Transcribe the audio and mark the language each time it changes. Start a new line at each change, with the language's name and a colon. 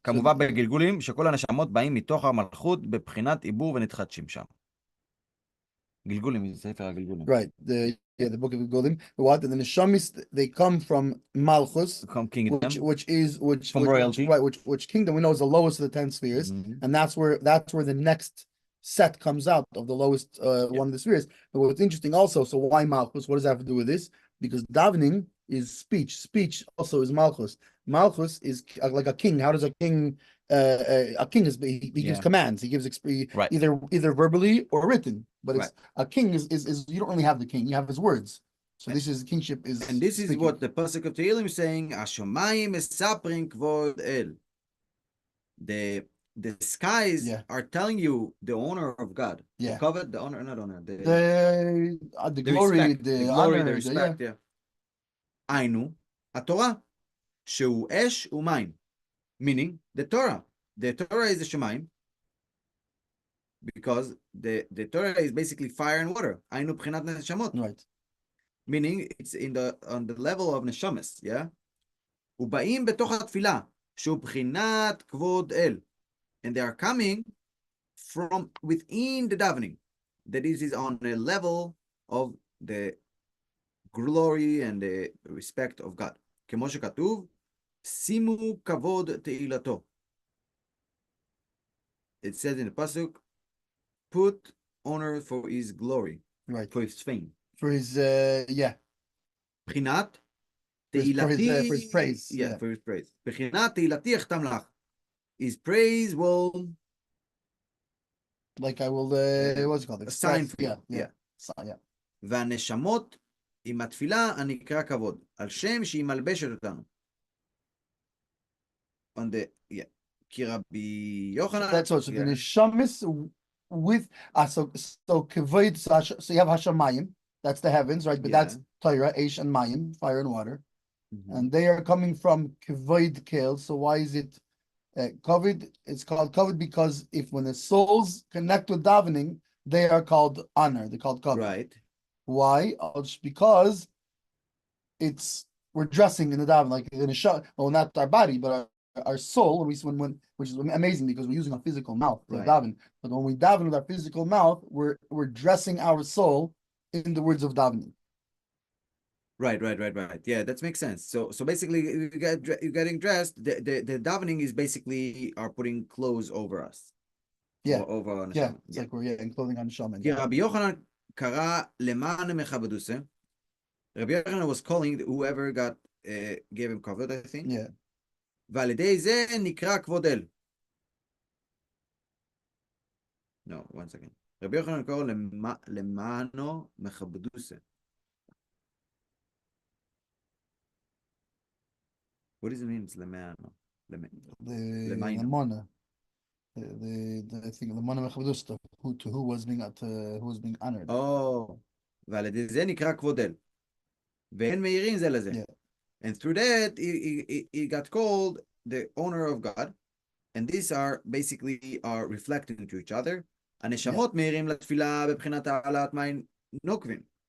Hebrew: כמובן בגלגולים שכל הנשמות באים מתוך המלכות בבחינת עיבור ונתחדשים שם. גלגולים, זה ספר הגלגולים.
English: Right. The book of Gilgulim. What? And the Neshamis, they come from Malchus, From kingdom, which royalty. Right, which kingdom we know is the lowest of the 10 spheres, and that's where the next set comes out of the lowest one of the spheres. But what's interesting also, so why Malchus? What does that have to do with this? Because davening is speech. Speech also is Malchus. Malchus is like a king. How does a king? A king is he gives commands. He gives either verbally or written. But it's a king is you don't really have the king. You have his words. So this is kingship is. And this is what the pasuk of Tehillim is saying.
Hebrew: Hashomayim mesaprin kvod el.
English: The skies are telling you the honor of God. Yeah. The covet, the honor, not honor. The glory, respect, the glory, honor, the respect.
Hebrew: Ainu, Torah, שהוא אש ומים.
English: Meaning the Torah. The Torah is the Shemayim. Because the Torah is basically fire and water.
Hebrew: Ainu b'chinat neshamot.
English: Right. Meaning it's on the level of neshamas. Yeah.
Hebrew: ובאים בתוך התפילה, שהוא בחינת כבוד אל.
English: And they are coming from within the davening. That is on a level of the glory and the respect of God.
Hebrew: כמו שכתוב, שימו כבוד תהילתו.
English: It says in the pasuk, put honor for his glory, right? For his fame, for his
Hebrew: בחינת תהילתי,
English: for his praise, for his praise.
Hebrew: בחינת תהילתי אחתם לך.
English: His praise will, like I will, what's it called? A sign for you. Yeah.
Hebrew: והנשמות עם התפילה הנקרא כבוד, על שם שהיא מלבשת אותנו.
English: On the,
Hebrew: כי רבי יוחנן.
English: That's also the neshamis with, so kavod, so you have hashamayim, that's the heavens, right? But that's Torah, Eish and Mayim, fire and water. And they are coming from kavod kel. So why is it kavod? It's called kavod because when the souls connect with davening, they are called honor. They're called kavod. Right. Why? Just because we're dressing in the daven, like in a shot. Well, not our body, but our soul. When which is amazing because we're using a physical mouth to daven. But when we daven with our physical mouth, we're dressing our soul in the words of davening. Right. Yeah, that makes sense. So basically, you're getting dressed. The davening is basically are putting clothes over us. Yeah. Over on it's like we're in clothing on shaman.
Hebrew: כי רבי יוחנן קרא למען מכבדוסה.
English: Rabbi Yochanan was calling whoever gave him kavod, I think. Yeah.
Hebrew: ועל ידי זה נקרא כבוד אל.
English: No, one second.
Hebrew: רבי יוחנן קרא למענו מכבדוסה.
English: What does it mean? It's
Hebrew: למענו. Lemana.
English: I think
Hebrew: lemana mechabdusta,
English: who was being honored.
Hebrew: Oh, ועל ידי זה נקרא כבוד אל. ואין מאירים זה לזה.
English: And through that, he got called the honor of God. And these are basically reflecting to each other.
Hebrew: הנשמות מאירים לתפילה בבחינת העלאת מים נוקבין.